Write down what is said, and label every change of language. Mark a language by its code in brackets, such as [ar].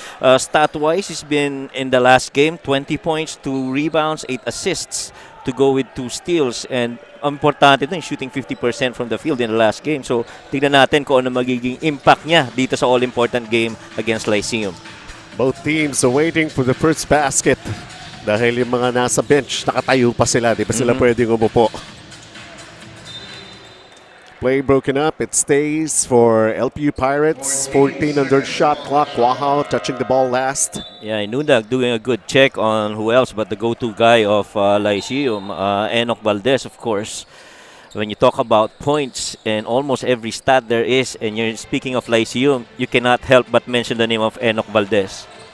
[en] Stat-wise, he's been in the last game, 20 points, 2 rebounds, 8 assists to go with 2 steals. And [tl] importante din, [en] shooting 50% from the field in the last game. [tl] So, tignan natin kung ano magiging impact niya dito sa [en] all-important game [tl] against Lyceum. [en] Both teams are waiting for the first basket. [tl] Dahil yung mga nasa bench, nakatayo pa sila. Di ba sila pwedeng umupo? [en] Play broken up. It stays for LPU Pirates. 14 on their shot clock. Quahao touching the ball last. Yeah, Inundag doing a good check on who else but the go-to guy of Lyceum, Enoch Valdez, of course. When you talk about points and almost every stat there is, and you're speaking of Lyceum, you cannot help but mention the name of Enoch Valdez.